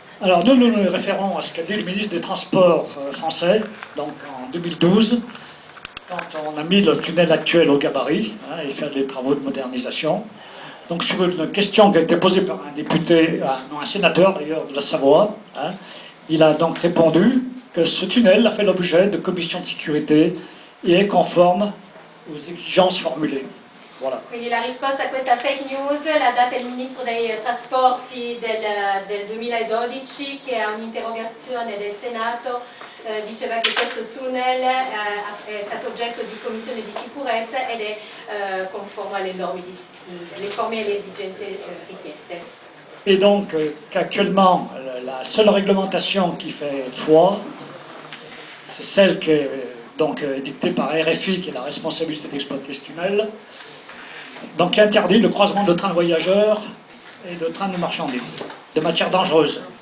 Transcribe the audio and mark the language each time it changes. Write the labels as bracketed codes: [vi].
[fr] Alors nous nous référons à ce qu'a dit le ministre des Transports français, donc en 2012, quand on a mis le tunnel actuel au gabarit, hein, et fait des travaux de modernisation. Donc sur une question qui a été posée par un député, un sénateur d'ailleurs de la Savoie, hein, il a donc répondu que ce tunnel a fait l'objet de commissions de sécurité et est conforme aux exigences formulées. Voilà. [it] Quindi la risposta a questa fake news l'ha data il ministro dei trasporti del 2012 che a un'interrogazione del Senato diceva che questo tunnel è stato oggetto di commissione di sicurezza ed è conforme alle norme, le forme e le esigenze richieste. [fr] Et donc qu'actuellement, la seule réglementation qui fait foi, c'est celle qui est donc dictée par RFI, qui est la responsabilité d'exploiter ce tunnel, donc qui interdit le croisement de trains voyageurs et de trains de marchandises, de matières dangereuses.